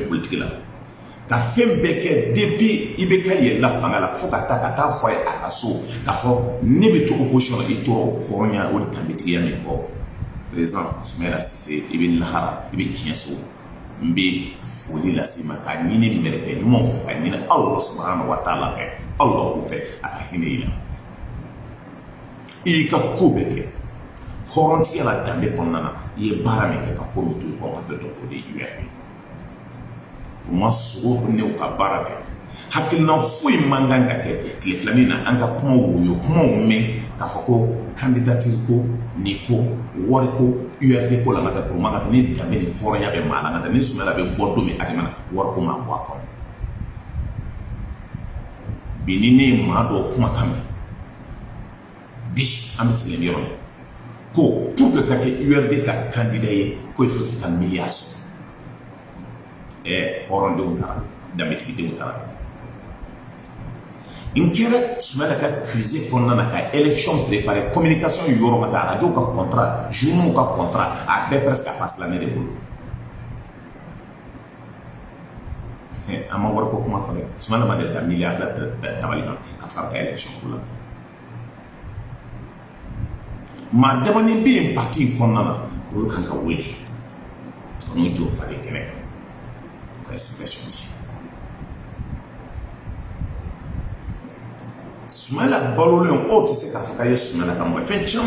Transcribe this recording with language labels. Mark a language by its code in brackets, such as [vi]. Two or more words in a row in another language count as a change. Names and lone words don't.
[bm] politique la ka fɛn bɛɛ kɛ depuis i bɛ ka yɛlɛla fanga la fo ka taa fɔ a ye a ka so k'a fɔ ne bɛ to opposition la i tora hɔrɔnya o danbetigiya min kɔ président Soumaïla Cissé i bɛ lahara i bɛ tiɲɛ so n bɛ foli lase ma k'a ɲini mɛlɛkɛ ɲumanw fɛ k'a ɲini [ar] Allah subhanahu wa taala [bm] fɛ Allah fɛ a ka hinɛ i la i y'i ka ko bɛɛ kɛ hɔrɔntigiya la danbe kɔnɔna na i ye baara min kɛ ka ko min to yen kɔ ka tɛ dɔn o de ye [fr] URD pour [bm] moi sogo ne ka baara kɛ hakilina foyi man kan ka kɛ tile filanin na an ka kuma woyo kumaw mɛn k'a fɔ ko candidature ko ni ko wari ko URD ko la nka tɛ [fr] pour moi [bm] ka tɛ ni danbe ni hɔrɔnya bɛ maa la nka tɛ ni Soumaïla bɛ bɔ don min a tɛmɛna wari ko ma bɔ a kɔnɔ bi ni ne ye maa dɔw kumakan mɛn bi an bɛ sigilen yɔrɔ min ko [fr] pour que [bm] ka kɛ URD ka candidat ye ko [fr] il faut qu'il [bm] ka miliyari sɔrɔ hɔrɔndenw taara danbetigidenw taara n kɛra Soumaïla ka cuisine kɔnɔna na ka élection préparer communication yɔrɔ ka taa radio ka contrat journaux ka contrat a bɛɛ presque [fr] a passe [bm] la ne de bolo an ma wari ko kuma fɔ dɛ Soumaïla ma deli ka miliyari da tabali kan ka fɔ ka taa élection ko la maa damanin bɛ yen parti in kɔnɔna na olu kan ka wele ka n'u jɔ falen kɛnɛ kan ka explication di Soumaïla balolen o tɛ se k'a fɔ k'a ye Soumaïla ka mɔgɔ ye fɛn caman